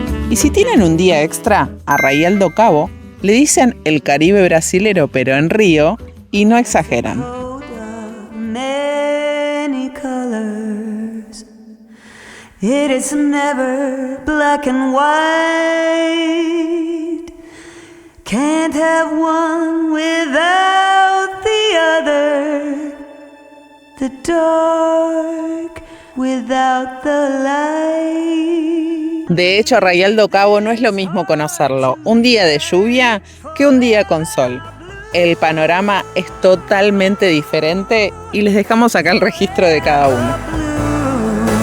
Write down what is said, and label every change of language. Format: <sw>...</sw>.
<es>Y si tienen un día extra, a Arraial do Cabo le dicen el Caribe brasilero pero en Río y no exageran.</es> <en>Many colors. It is never black and white. Can't have one without the other. The dark without the light.</en> <es>De hecho, Arraial do Cabo no es lo mismo conocerlo un día de lluvia que un día con sol. El panorama es totalmente diferente y les dejamos acá el registro de cada uno.</es>